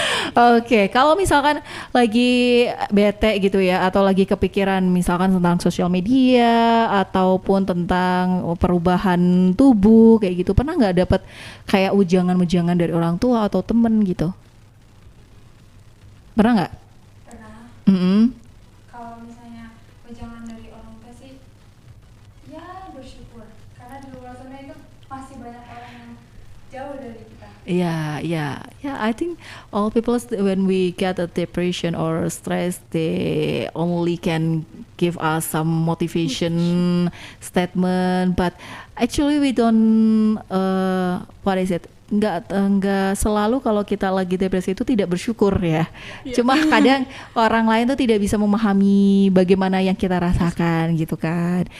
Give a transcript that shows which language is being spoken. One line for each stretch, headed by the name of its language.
Indonesian: Oke, kalau misalkan lagi bete gitu ya, atau lagi kepikiran misalkan tentang sosial media ataupun tentang perubahan tubuh kayak gitu, pernah nggak dapat kayak ujangan-ujangan dari orang tua atau temen gitu? Pernah nggak? Pernah. Mm-mm. Kalau misalnya wejangan dari orang tua sih, ya bersyukur. Karena di luar sana itu masih banyak orang yang jauh dari kita.
English: Yeah. I think all people when we get a depression or stress, they only can give us some motivation statement, but actually we don't what is it?
Indonesian: Nggak selalu kalau kita lagi depresi itu tidak bersyukur ya. Iya. Cuma kadang orang lain tuh tidak bisa memahami bagaimana yang kita rasakan gitu kan.